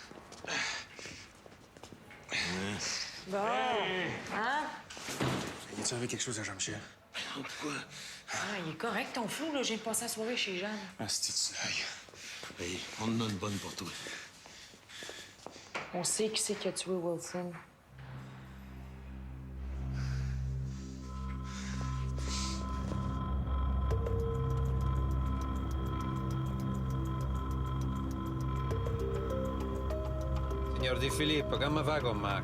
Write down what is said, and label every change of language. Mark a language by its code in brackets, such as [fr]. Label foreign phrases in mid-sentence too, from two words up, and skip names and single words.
[fr] Bon, hein? Y a-tu quelque chose à Jean-Michel? Pourquoi? Ah, il est correct, ton flou, là. J'ai passé la soirée chez Jeanne. Ah, c'est-tu Sly? Hey, on en a une bonne pour toi. On sait qui c'est qui a tué Wilson. [it] Signor Di Filippo, come va con Mac?